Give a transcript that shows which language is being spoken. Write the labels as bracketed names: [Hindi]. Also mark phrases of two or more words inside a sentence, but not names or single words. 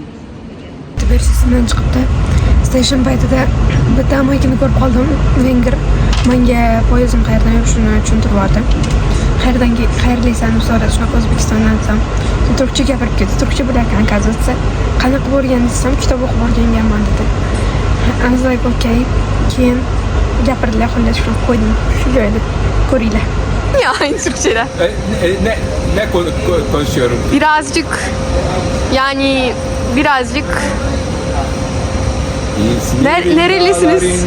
[Uzbek] Versiyasidan chiqibdi. Station paytida bitta amakini ko'rib qoldim. Vengr menga poyezdim qayerdan yurishini tushuntirib yubordi. Qayerlisan deb so'radi, shunaqa O'zbekistondan desam. Turkcha gapirib ketdi. Turkcha bilarkan, oказывается. Qanaqa bo'lgan desam, kitob o'qib o'rganganman dedi. [English] I was like, okay. [Uzbek] Keyin gapirdilar, xullas shuni qo'ydim. Shu joyda ko'ringlar. [Turkish] Ya, Türkçe'de. Ne konuşuyorum? Birazcık, yani birazcık. Nerelisiniz?